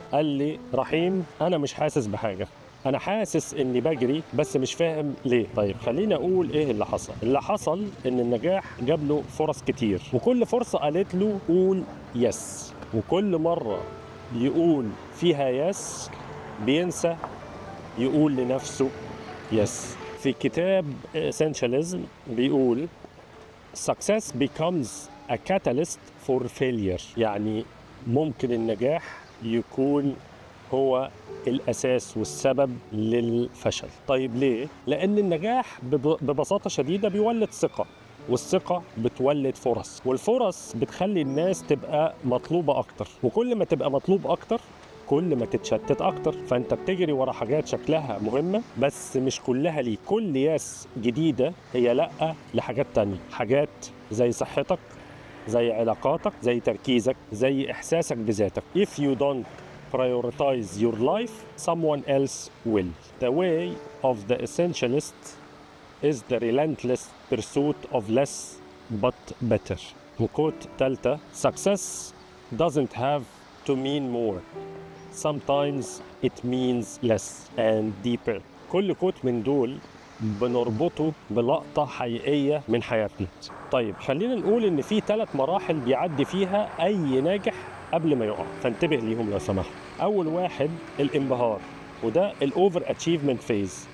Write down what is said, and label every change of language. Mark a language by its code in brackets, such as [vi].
[ar] قال لي: رحيم، أنا مش حاسس بحاجة، أنا حاسس إني بجري بس مش فاهم ليه. طيب خليني أقول إيه اللي حصل. اللي حصل إن النجاح جاب له فرص كتير، وكل فرصة قالت له قول يس، وكل مرة يقول فيها يس بينسى يقول لنفسه يس. في كتاب Essentialism بيقول [en] Success becomes a catalyst for failure. [ar] يعني ممكن النجاح يكون هو الأساس والسبب للفشل. طيب ليه؟ لأن النجاح ببساطة شديدة بيولد ثقة، والثقة بتولد فرص، والفرص بتخلي الناس تبقى مطلوبة أكتر، وكل ما تبقى مطلوب أكتر كل ما تتشتت أكتر. فأنت بتجري ورا حاجات شكلها مهمة بس مش كلها ليك. كل ياس جديدة هي لأ لحاجات تانية، حاجات زي صحتك، زي علاقاتك، زي تركيزك، زي إحساسك بذاتك. [en] If you don't prioritize your life, someone else will. The way of the essentialist is the relentless pursuit of less but better. [ar] وكوت تالتة: [en] Success doesn't have to mean more. Sometimes it means less and deeper. [ar] كل كوت من دول بنربطه بلقطة حقيقية من حياتنا. طيب خلينا نقول إن في 3 مراحل بيعدي فيها أي ناجح قبل ما يقع، فانتبه ليهم لو سمحت. أول واحد الانبهار، وده الأوفر أتشيفمنت فيز.